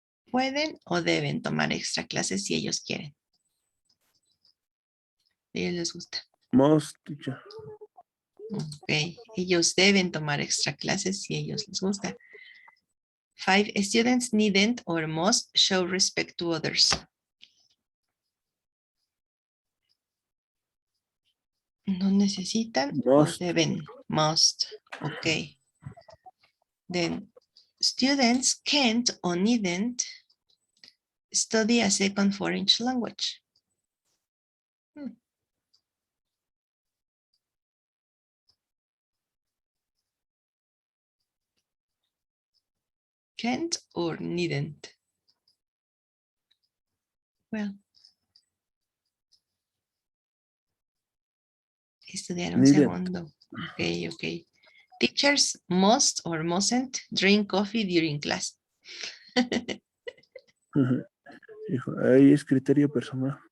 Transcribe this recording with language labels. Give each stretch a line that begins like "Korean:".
Spanish: Pueden o deben tomar extra clases si ellos quieren. A ellos les gusta.
English: Must, teacher.
Spanish: Ok, ellos deben tomar extra clases si ellos les gusta.
English: 5, students needn't or must show respect to others.
Spanish: No necesitan
English: Must.
Spanish: o deben. Must. Ok.
English: Then students can't or needn't study a second foreign language. Can't or needn't.
Spanish: Well, estudiar un
English: Needn't.
Spanish: segundo. Ok.
English: Teachers must or mustn't drink coffee during class.
Spanish: Hijo, ahí es criterio personal.